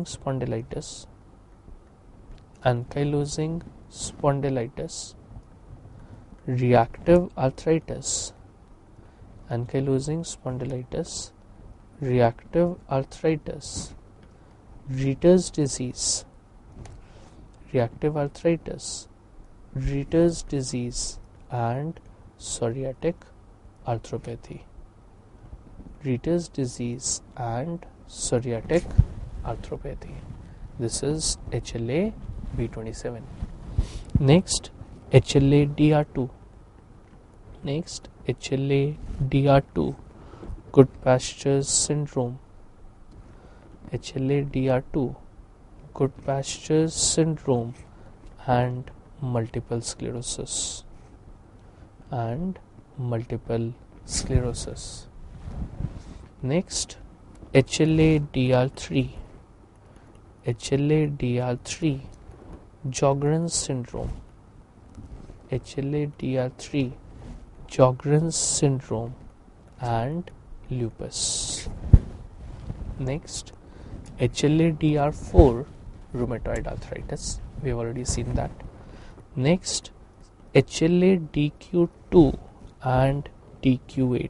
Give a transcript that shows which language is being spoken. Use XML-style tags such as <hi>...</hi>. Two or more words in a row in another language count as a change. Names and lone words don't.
<en>spondylitis, ankylosing spondylitis, reactive arthritis, ankylosing spondylitis, reactive arthritis, Ritter's disease, reactive arthritis, Ritter's disease, and psoriatic arthropathy. Ritter's disease and psoriatic arthropathy. This is HLA B27. Next, HLA DR2. Next, HLA DR2, Goodpasture's syndrome. HLA DR2, Goodpasture's syndrome, and multiple sclerosis. And multiple sclerosis. Next, HLA DR3. HLA DR3, Sjogren's syndrome. HLA DR3, Sjogren's syndrome, and lupus. Next, HLA DR4, rheumatoid arthritis. We have already seen that. Next, HLA DQ2 and DQ8.</en>